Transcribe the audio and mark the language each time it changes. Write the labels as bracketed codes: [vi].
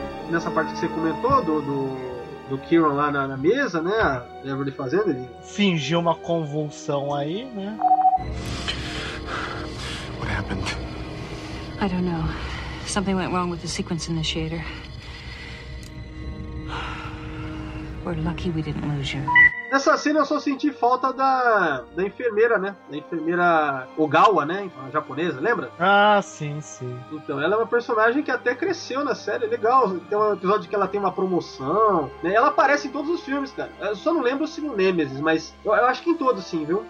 [pt] Nessa parte que você comentou do Kieran lá na mesa, né? Lembra de fazendo ele? Fingiu uma convulsão aí, né? [en] I don't know. Something went wrong with the sequence in the shader. We're lucky we didn't lose you. [pt] Nessa cena eu só senti falta da enfermeira, né? Da enfermeira Ogawa, né? A japonesa, lembra? Ah, sim. Então, ela é uma personagem que até cresceu na série. Legal, tem um episódio que ela tem uma promoção. Né? Ela aparece em todos os filmes, cara. Eu só não lembro se no Nemesis, mas eu acho que em todos, sim, viu?